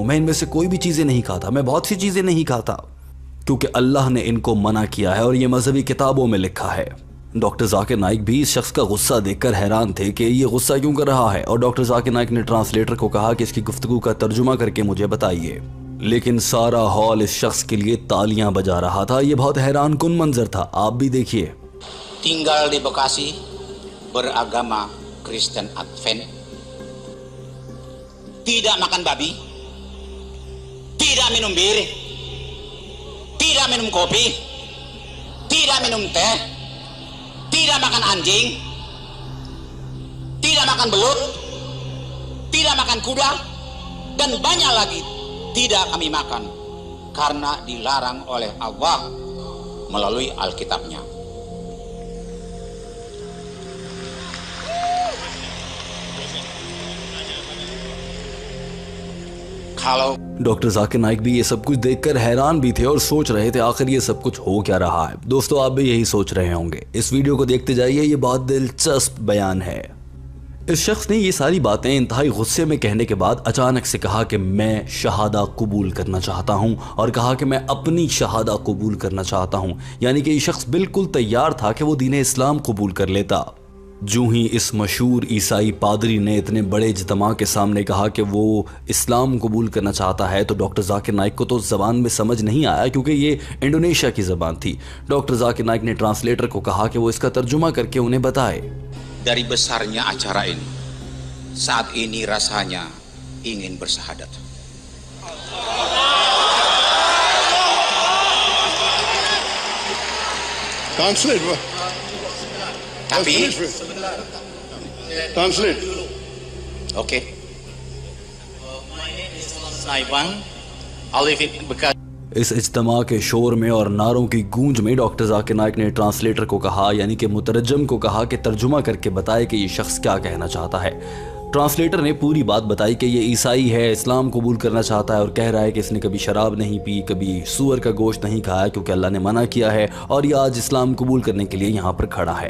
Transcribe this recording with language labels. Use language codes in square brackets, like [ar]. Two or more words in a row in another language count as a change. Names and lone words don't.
[ur] میں ان میں سے کوئی بھی چیزیں نہیں کھاتا، میں بہت سی چیزیں نہیں کھاتا کیونکہ اللہ نے ان کو منع کیا ہے اور یہ مذہبی کتابوں میں لکھا ہے. ڈاکٹر ذاکر نائیک بھی اس شخص کا غصہ دیکھ کر حیران تھے کہ یہ غصہ کیوں کر رہا ہے، اور ڈاکٹر ذاکر نائیک نے ٹرانسلیٹر کو کہا کہ اس کی گفتگو کا ترجمہ کر کے مجھے بتائیے. لیکن سارا ہال اس شخص کے لیے تالیاں بجا رہا تھا. یہ بہت حیران کن منظر تھا، آپ بھی دیکھیے. [id] Tinggal di Bekasi, beragama Kristen Advent, tidak makan babi, tidak minum bir, tidak minum kopi, tidak minum teh, tidak makan anjing, tidak makan belut, tidak makan kuda, dan banyak lagi tidak kami makan karena dilarang oleh Allah melalui Alkitabnya. Kalau [ur] ڈاکٹر ذاکر نائیک بھی یہ سب کچھ دیکھ کر حیران بھی تھے اور سوچ رہے تھے آخر یہ سب کچھ ہو کیا رہا ہے. دوستو، آپ بھی یہی سوچ رہے ہوں گے۔ اس ویڈیو کو دیکھتے جائیے، یہ بہت دلچسپ بیان ہے. اس شخص نے یہ ساری باتیں انتہائی غصے میں کہنے کے بعد اچانک سے کہا کہ میں شہادہ قبول کرنا چاہتا ہوں، اور کہا کہ میں اپنی شہادہ قبول کرنا چاہتا ہوں. یعنی کہ یہ شخص بالکل تیار تھا کہ وہ دین اسلام قبول کر لیتا. جوں ہی اس مشہور عیسائی پادری نے اتنے بڑے اجتماع کے سامنے کہا کہ وہ اسلام قبول کرنا چاہتا ہے، تو ڈاکٹر ذاکر نائیک کو تو زبان میں سمجھ نہیں آیا کیونکہ یہ انڈونیشیا کی زبان تھی. ڈاکٹر ذاکر نائیک نے ٹرانسلیٹر کو کہا کہ وہ اس کا ترجمہ کر کے انہیں بتائے. [id] dari besarnya acara ini, saat ini rasanya ingin bersahadat. Translate. Tapi, Translate. [en] okay. My name is Saiban. I live in Bekasi. [ur] اس اجتماع کے شور میں اور نعروں کی گونج میں ڈاکٹر ذاکر نائیک نے ٹرانسلیٹر کو کہا، یعنی کہ مترجم کو کہا کہ ترجمہ کر کے بتائے کہ یہ شخص کیا کہنا چاہتا ہے. ٹرانسلیٹر نے پوری بات بتائی کہ یہ عیسائی ہے، اسلام قبول کرنا چاہتا ہے اور کہہ رہا ہے کہ اس نے کبھی شراب نہیں پی، کبھی سؤر کا گوشت نہیں کھایا کیونکہ اللہ نے منع کیا ہے، اور یہ آج اسلام قبول کرنے کے لیے یہاں پر کھڑا ہے.